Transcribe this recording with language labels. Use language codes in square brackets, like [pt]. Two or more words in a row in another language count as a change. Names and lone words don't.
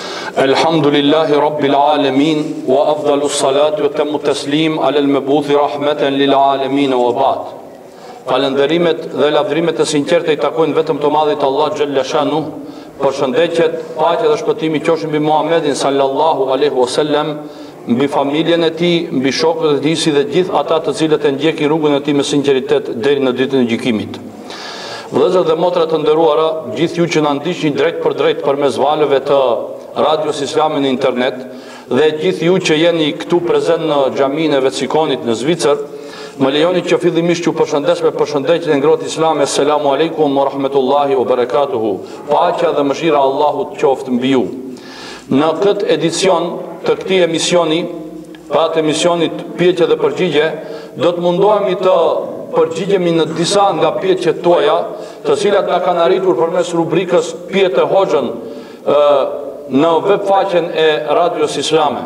[ar] الحمد لله رب العالمين وأفضل الصلاة وأتم التسليم على المبعوث رحمة للعالمين وبعد. [sq] Falënderimet dhe lavdrimet e sinqerta I takojnë vetëm të madhit Allah [ar] جل شأنه, [sq] përshëndetjet, paqja dhe shpëtimi qofshin mbi Muhammedin [ar] صلى الله عليه وسلم, [sq] mbi familjen e tij, mbi shokët e tij si dhe gjithë ata të cilët e ndjekin rrugën e tij me sinqeritet deri në ditën e gjykimit. Vëllezër dhe motra të nderuara, gjithë ju që na ndiqni drejt për drejt përmes valëve të Radios Islame në internet dhe gjithë ju që jeni këtu prezent në xhaminë e Vecikonit në Zvicër, më lejoni që fillimisht ju përshëndes me përshëndetjen e ngrohtë islame. [ar] السلام عليكم ورحمة الله وبركاته. [sq] Paqja dhe mëshira e Allahut qoftë mbi ju. Në këtë edicion të këtij emisioni, pat emisionit pyetje dhe përgjigje, do të mundohemi të përgjigjemi në disa nga pyetjet tuaja, të cilat na kanë arritur përmes rubrikës Pyet e Hoxhën në web faqen e Radios Islame.